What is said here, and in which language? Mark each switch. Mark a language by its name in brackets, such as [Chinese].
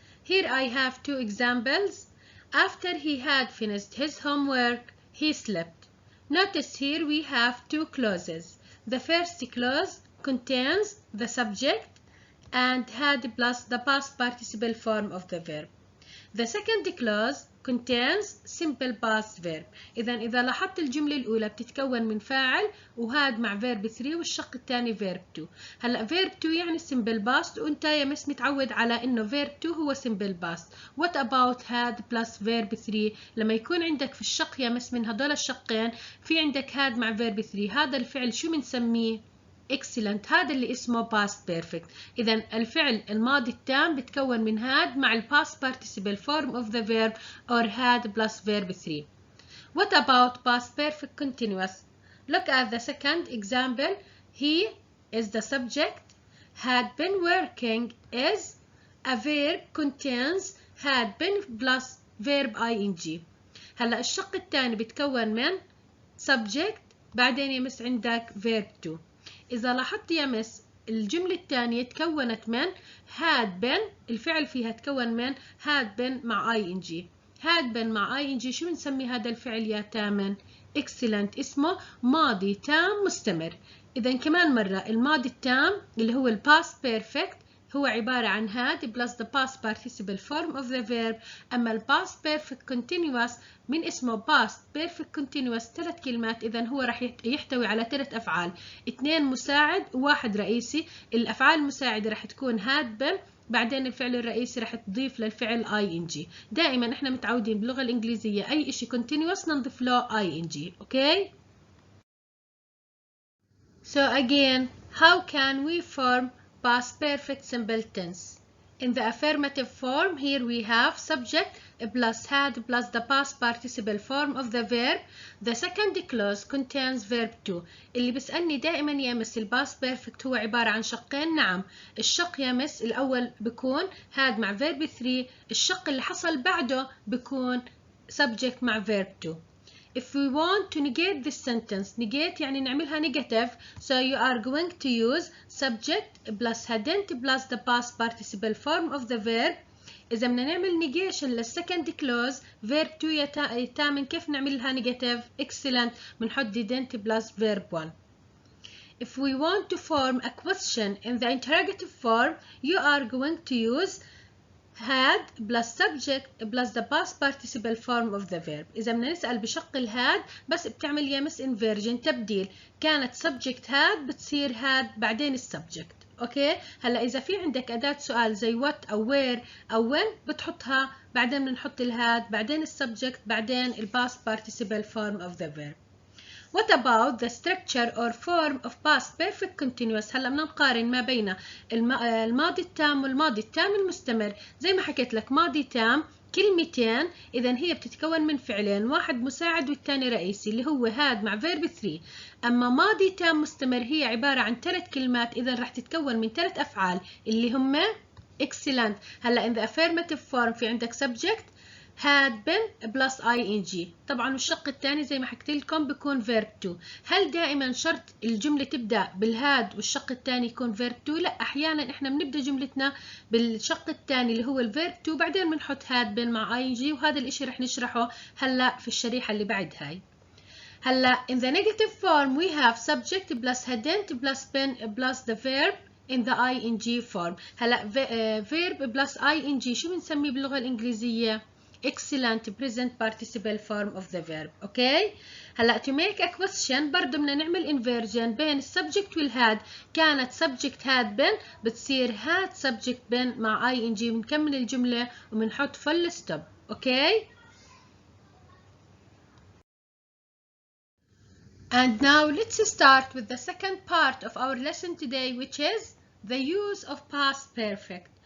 [English] Here I have two examples. After he had finished his homework, he slept. Notice here we have two clauses. The first clause contains the subject and had plus the past participle form of the verb. The second clause contains simple past verb. [Arabic] إذا لاحظت الجملة الأولى بتتكون من فاعل وهاد مع verb 3 والشق الثاني verb 2. هلا verb 2 يعني simple past وأنت يا مس متعود على إنه verb 2 هو simple past. [English] What about [Arabic] هاد plus verb 3؟ لما يكون عندك في الشق يا مس من هدول الشقين في عندك هاد مع verb 3، هذا الفعل شو بنسميه؟ excellent. هذا اللي اسمه past perfect. إذا الفعل الماضي التام بتكون من [English] had مع ال past participle form of the verb or had plus verb 3. What about past perfect continuous? Look at the second example. He is the subject. Had been working is a verb contains had been plus verb ing. [Arabic] هلا الشق الثاني بتكون من subject بعدين يمس عندك verb 2. إذا لاحظت يا مس الجملة الثانية تكونت من had been، الفعل فيها تكون من had been مع ing. had been مع ing شو بنسمي هذا الفعل يا ثامن؟ excellent. اسمه ماضي تام مستمر. إذا كمان مرة الماضي التام اللي هو ال past perfect هو عبارة عن [English] had plus the past participle form of the verb. [Arabic] أما ال past perfect continuous من اسمه past perfect continuous 3 كلمات، إذا هو راح يحتوي على 3 أفعال، 2 مساعد وواحد رئيسي. الأفعال المساعدة راح تكون had been، بعدين الفعل الرئيسي راح تضيف للفعل ing. دائما احنا متعودين باللغة الإنجليزية أي إشي continuous نضيف له ing. [English] Okay? So again, how can we form past perfect simple tense? In the affirmative form, here we have subject plus had plus the past participle form of the verb. The second clause contains verb 2. [Arabic] اللي بيسألني دائما يا مس ال past perfect هو عبارة عن شقين. نعم، الشق يا مس الأول بيكون had مع verb 3، الشق اللي حصل بعده بيكون subject مع verb 2. [English] If we want to negate this sentence, negate [Arabic] يعني نعملها [English] negative, so you are going to use subject plus hadn't plus the past participle form of the verb. [Arabic] إذا بدنا نعمل negation للsecond clause verb 2 يا تامن كيف نعملها negative؟ excellent. [English] بنحط didn't plus verb 1. If we want to form a question in the interrogative form, you are going to use had plus subject plus the past participle form of the verb. [Arabic] إذا بدنا نسأل بشق الهاد بس بتعمل يا مس inversion تبديل، كانت subject had بتصير had بعدين السبجكت. اوكي؟ هلا إذا في عندك أداة سؤال زي what أو where أو when بتحطها بعدين بنحط الهاد بعدين السبجكت بعدين ال [English] past participle form of the verb. What about the structure or form of past perfect continuous؟ [Arabic] هلا بدنا نقارن ما بين الماضي التام والماضي التام المستمر. زي ما حكيت لك ماضي تام كلمتين، إذا هي بتتكون من فعلين، واحد مساعد والثاني رئيسي اللي هو had مع verb 3. أما ماضي تام مستمر هي عبارة عن 3 كلمات، إذا راح تتكون من 3 أفعال اللي هم excellent. [English] هلا in the affirmative form [Arabic] في عندك [English] subject had been plus ing. [Arabic] طبعا الشق الثاني زي ما حكيت لكم بيكون verb 2. هل دائما شرط الجملة تبدأ بالهاد والشق الثاني يكون verb 2؟ لا، أحيانا إحنا بنبدأ جملتنا بالشق الثاني اللي هو الverb 2 بعدين بنحط had been مع ing، وهذا الإشي رح نشرحه هلا في الشريحة اللي بعد هاي. [English] هلا in the negative form we have subject plus hadn't plus been plus the verb in the ing form. هلا verb plus ing [Arabic] شو بنسميه باللغة الإنجليزية؟ [English] excellent present participle form of the verb. [Arabic] اوكي هلا [English] to make a question [Arabic] برضه بدنا نعمل inversion بين السبجكت والهاد. كانت subject had been بتصير had subject been مع ing بنكمل الجملة وبنحط full stop. [English] Okay and now let's start with the second part of our lesson today, which is the use of past perfect.